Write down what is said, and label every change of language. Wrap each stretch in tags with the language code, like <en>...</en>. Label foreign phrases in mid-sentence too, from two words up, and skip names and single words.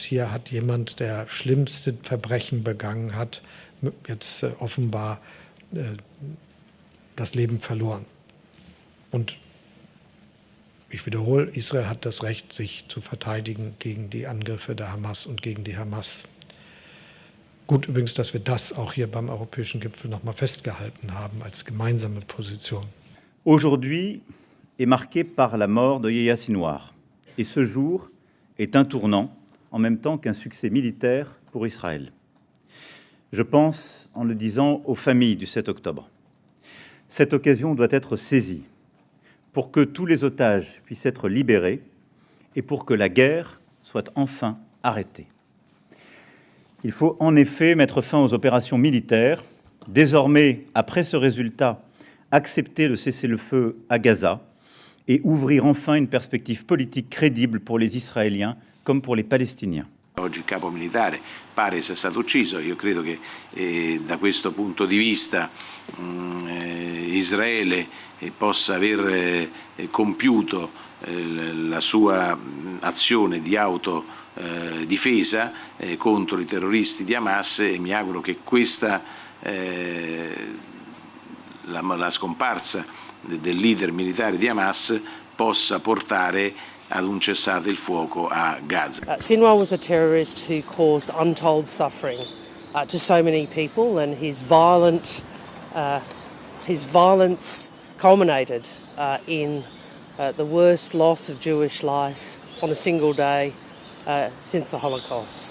<de>Hier hat jemand, der schlimmste Verbrechen begangen hat, jetzt offenbar das Leben verloren. Und ich wiederhole, Israel hat das Recht, sich zu verteidigen gegen die Angriffe der Hamas und gegen die Hamas. Gut übrigens, dass wir das auch hier beim Europäischen Gipfel nochmal festgehalten haben als gemeinsame Position.</de> <fr>Aujourd'hui est marqué par la mort de Yahya Sinwar. Et ce jour est un tournant, en même temps qu'un succès militaire pour Israël. Je pense, en le disant, aux familles du 7 octobre. Cette occasion doit être saisie pour que tous les otages puissent être libérés et pour que la guerre soit enfin arrêtée. Il faut en effet mettre fin aux opérations militaires, désormais, après ce résultat, accepter le cessez-le-feu à Gaza et ouvrir enfin une perspective politique crédible pour les Israéliens comme pour les Palestiniens.</fr> <it>Oggi il capo militare pare sia stato ucciso. Io credo che da questo punto di vista Israele possa aver compiuto la sua azione di autodifesa contro i terroristi di Hamas, e mi auguro che questa la scomparsa del leader militare di Hamas possa portare ad un cessate il fuoco a Gaza.</it> <en>Sinwar was a terrorist who caused untold suffering to so many people, and his violence culminated in the worst loss of Jewish life on a single day since the Holocaust.</en>